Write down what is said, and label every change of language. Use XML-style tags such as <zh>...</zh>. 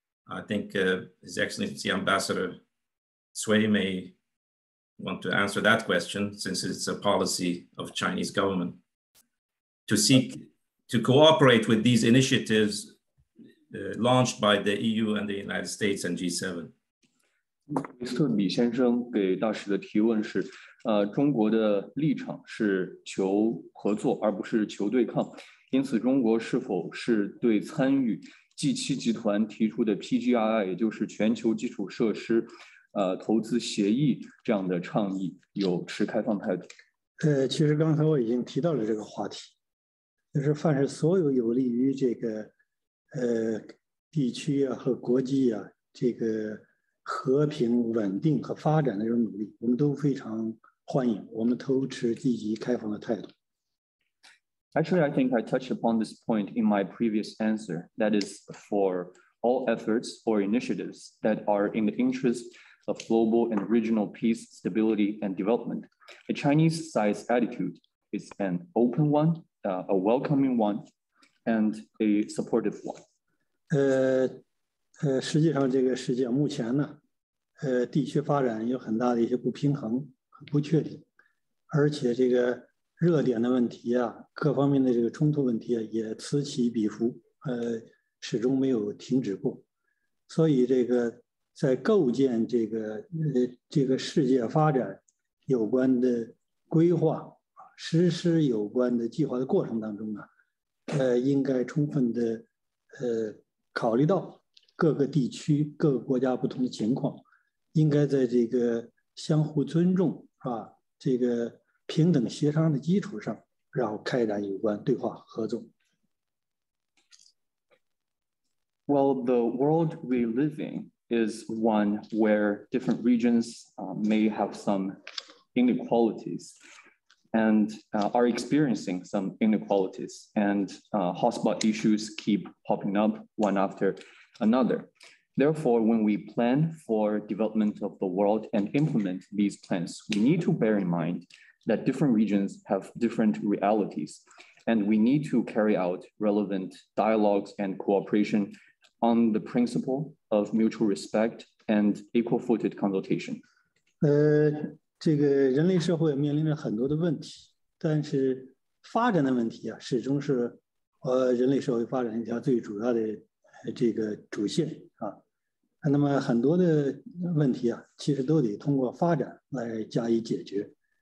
<en>I think His Excellency Ambassador Cui may want to answer that question, since it's a policy of Chinese government to seek to cooperate with these initiatives launched by the EU and the United States and G7.</en> <zh>斯比先生给大使的提问是，中国的立场是求合作，而不是求对抗。因此，中国是否是对参与 G7 集团提出的 PGRI， 也就是全球基础设施投资协议这样的倡议，有持开放态度？其实刚才我已经提到了这个话题，就是凡是所有有利于这个地区啊和国际啊这个 和平、稳定和发展的这种努力，我们都非常欢迎，我们都持积极开放的态度。</zh> <en>Actually, I think I touched upon this point in my previous answer. That is, for all efforts or initiatives that are in the interest of global and regional peace, stability, and development. The Chinese side's attitude is an open one, a welcoming one, and a supportive one.</en> <zh>实际上，这个世界目前呢，地区发展有很大的一些不平衡和不确定，而且这个 热点的问题啊，各方面的这个冲突问题啊，也此起彼伏，始终没有停止过。所以，这个在构建这个世界发展有关的规划、实施有关的计划的过程当中啊，应该充分的考虑到各个地区、各个国家不同的情况，应该在这个相互尊重，是吧？这个 平等协商的基础上，然后开展有关对话合作。</zh> <en>Well, the world we live in is one where different regions may have some inequalities and are experiencing some inequalities, and hotspot issues keep popping up one after another. Therefore, when we plan for development of the world and implement these plans, we need to bear in mind that different regions have different realities, and we need to carry out relevant dialogues and cooperation on the principle of mutual respect and equal-footed consultation.</en> <zh>这个人类社会面临着很多的问题，但是发展的问题啊，始终是人类社会发展一条最主要的这个主线啊。那么很多的问题啊，其实都得通过发展来加以解决。</zh>